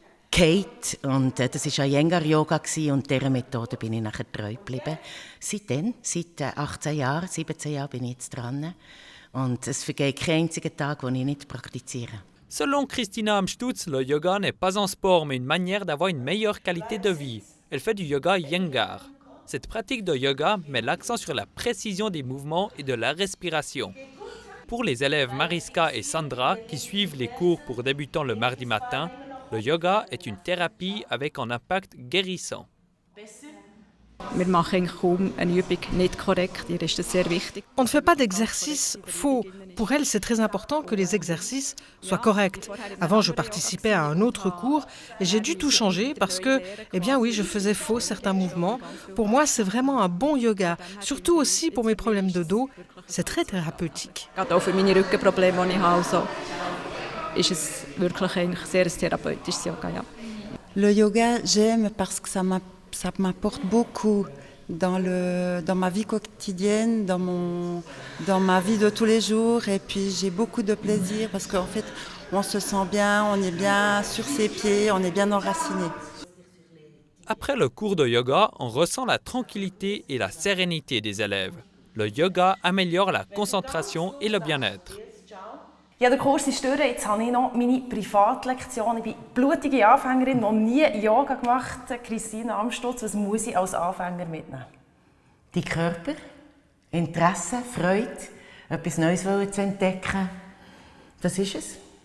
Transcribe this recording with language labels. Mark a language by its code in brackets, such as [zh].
[de] Kate und das war Iyengar-Yoga und dieser Methode bin ich nachher treu geblieben. Seitdem, seit 18 Jahren, 17 Jahren bin ich jetzt dran und es vergeht kein einziger Tag, den ich nicht praktiziere. [fr] Selon Christina Amstutz, le yoga n'est pas un sport mais une manière d'avoir une meilleure qualité de vie. Elle fait du yoga Iyengar. Cette pratique de yoga met l'accent sur la précision des mouvements et de la respiration. Pour les élèves Mariska et Sandra qui suivent les cours pour débutants le mardi matin, le yoga est une thérapie avec un impact guérissant. [de] Wir machen eigentlich kaum eine Übung nicht korrekt. Ihr ist das sehr wichtig. [fr] On ne fait pas d'exercices faux. Pour elle, c'est très important que les exercices soient corrects. Avant, je participais à un autre cours et j'ai dû tout changer parce que, eh bien oui, je faisais faux certains mouvements. Pour moi, c'est vraiment un bon yoga. Surtout aussi pour mes problèmes de dos. C'est très thérapeutique. [de] Gerade auch für meine Rückenprobleme, die ich habe, also, ist es wirklich eigentlich sehr ein therapeutisches Yoga. Ja. [fr] Le yoga, j'aime parce que ça m'apporte beaucoup dans ma vie quotidienne, dans ma vie de tous les jours. Et puis j'ai beaucoup de plaisir parce qu'en fait, on se sent bien, on est bien sur ses pieds, on est bien enraciné. Après le cours de yoga, on ressent la tranquillité et la sérénité des élèves. Le yoga améliore la concentration et le bien-être. [de] Ja, der Kurs ist durch. Jetzt habe ich noch meine Privatlektion. Ich bin blutige Anfängerin, die nie Yoga gemacht hat. Christina Amstutz, was muss ich als Anfänger mitnehmen? Die Körper, Interesse, Freude, etwas Neues zu entdecken. Das ist es.